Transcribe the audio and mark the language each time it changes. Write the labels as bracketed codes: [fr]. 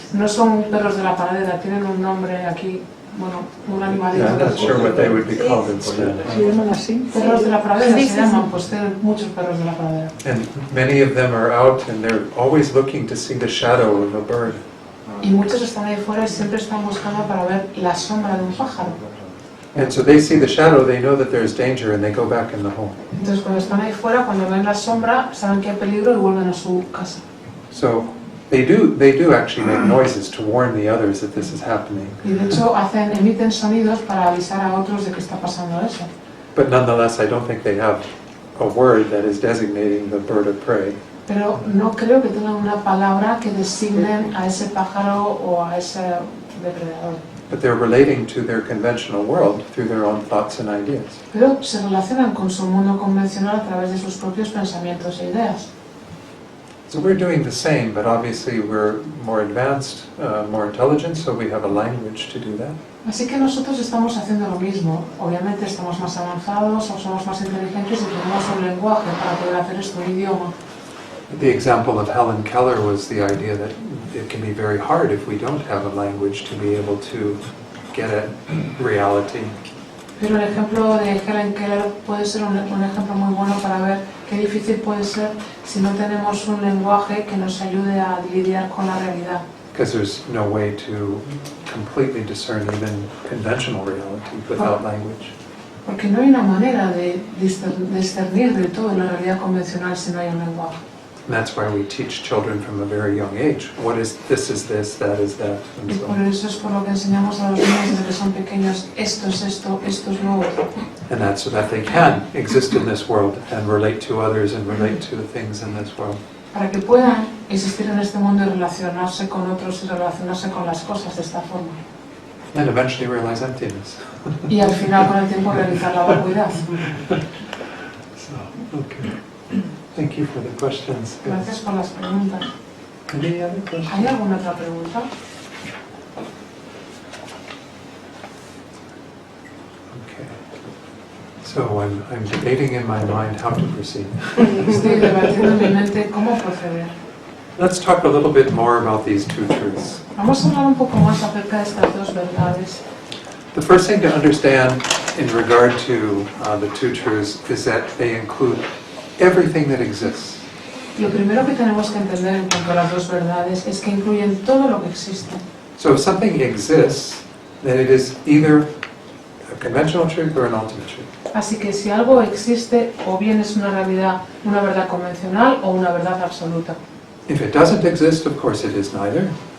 [es] No son perros de la paradera, tienen un nombre aquí. Bueno, un animalito. [en] Yeah, I'm not sure what they would be called instead. [es] ¿Se llaman así? Perros de la pradera se llaman, pues tienen muchos perros de la pradera. [en] And many of them are out and they're always looking to see the shadow of a bird. [es] Y muchos están ahí fuera y siempre están buscando para ver la sombra de un pájaro. [en] And so they see the shadow, they know that there's danger, and they go back in the home. [es] Entonces cuando están ahí fuera, cuando ven la sombra, saben que hay peligro y vuelven a su casa. [en] So they do actually make noises to warn the others that this is happening. [es] Y de hecho emiten sonidos para avisar a otros de que está pasando eso. [en] But nonetheless, I don't think they have a word that is designating the bird of prey. [es] Pero no creo que tengan una palabra que designen a ese pájaro o a ese depredador. [en] But they're relating to their conventional world through their own thoughts and ideas. [es] Pero se relacionan con su mundo convencional a través de sus propios pensamientos e ideas. [en] So we're doing the same, but obviously we're more advanced, more intelligent, so we have a language to do that. [es] Así que nosotros estamos haciendo lo mismo. Obviamente estamos más avanzados o somos más inteligentes y tenemos un lenguaje para poder hacer esto, un idioma. [en] The example of Helen Keller was the idea that it can be very hard if we don't have a language to be able to get at reality. [es] Pero el ejemplo de Helen Keller puede ser un ejemplo muy bueno para ver qué difícil puede ser si no tenemos un lenguaje que nos ayude a lidiar con la realidad. [en] Because there's no way to completely discern even conventional reality without language. [es] Porque no hay una manera de discernir del todo la realidad convencional si no hay un lenguaje. [en] And that's why we teach children from a very young age. What is this, that is that, and [es] Y [en] so [es] por [en] on. [es] eso es por lo que enseñamos a los niños desde que son pequeños, esto es lo otro. [en] And that's so that they can exist in this world and relate to others and relate to the things in this world. [es] Para que puedan existir en este mundo y relacionarse con otros y relacionarse con las cosas de esta forma. [en] And eventually realize emptiness. [es] Y al final, con el tiempo, realizar la vacuidad. [en] So, okay. Thank you for the questions. [es] Gracias por las preguntas. [en] Any other questions? [es] ¿Hay alguna otra pregunta? [en] Okay. So I'm debating in my mind how to proceed. [es] Estoy debatiendo en mi mente cómo proceder. [en] Let's talk a little bit more about these two truths. [es] Vamos a hablar un poco más acerca de estas dos verdades. [en] The first thing to understand in regard to the two truths is that they include everything that exists. [es] Lo primero que tenemos que entender en cuanto a las dos verdades es que incluyen todo lo que existe. [en] So if something exists, then it is either a conventional truth or an ultimate truth. [es] Así que si algo existe, o bien es una realidad, una verdad convencional o una verdad absoluta. [en] If it doesn't exist, of course it is neither.